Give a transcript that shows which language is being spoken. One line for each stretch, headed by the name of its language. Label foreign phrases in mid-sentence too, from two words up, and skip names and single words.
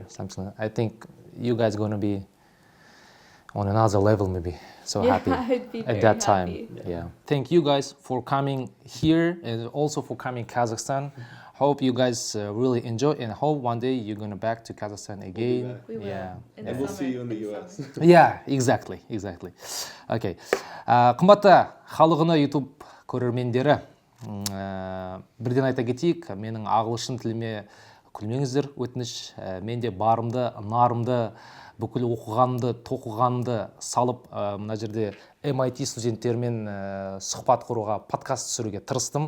English: Something like, I think you guys gonna be on another level, maybe. So Yeah, happy I'd be very at that time. happy. Yeah. Thank you guys for coming here and also for coming Kazakhstan. Hope you guys really enjoy and hope one day you're gonna back to Kazakhstan again. back. We will. Yeah. In the And we'll summer, see you in the this US. summer. Yeah, exactly. Okay.
Kazakh: Қымбатты Халық Үнін YouTube көрермендері, бірден айта кетейік, менің ағылшын тіліме күлмеңіздер, өтініш. Мен де барымды, нарымды, бүкіл оқығанымды, тоқығанымды салып, мына жерде MIT студенттерімен сұхбат құруға, подкаст түсіруге тырыстым.